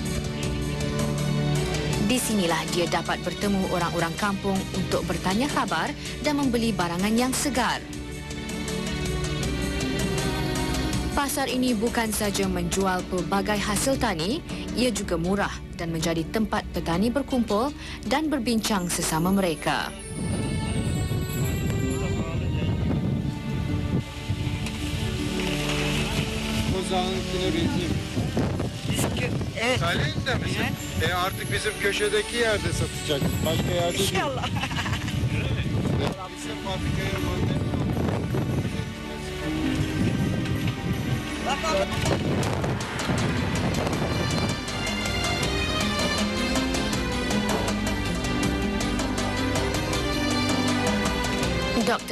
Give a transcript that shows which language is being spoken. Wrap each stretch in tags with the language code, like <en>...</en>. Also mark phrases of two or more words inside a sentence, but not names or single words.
<ms>Di sinilah dia dapat bertemu orang-orang kampung untuk bertanya khabar dan membeli barangan yang segar. Pasar ini bukan saja menjual pelbagai hasil tani, ia juga murah dan menjadi tempat petani berkumpul dan berbincang sesama mereka.</ms> <tr>Evet. Salih'inde misin? Evet. Artık bizim köşedeki yerde satacak. Başka yerde değil. İnşallah. Bizim fabrikaya göndermiyor. Bakalım. Dr.</tr>